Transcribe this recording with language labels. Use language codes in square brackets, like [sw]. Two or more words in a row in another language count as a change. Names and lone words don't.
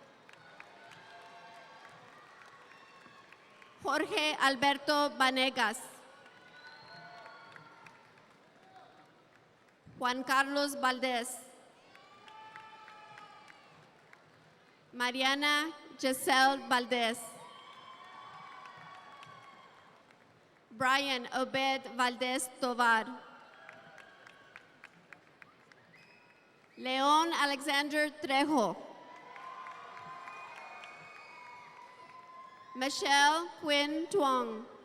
[es] Jorge Alberto Vanegas. Juan Carlos Valdez. Mariana Giselle Valdez. Brian Obed Valdez Tovar. Leon Alexander Trejo. Michelle Quinn Tuong.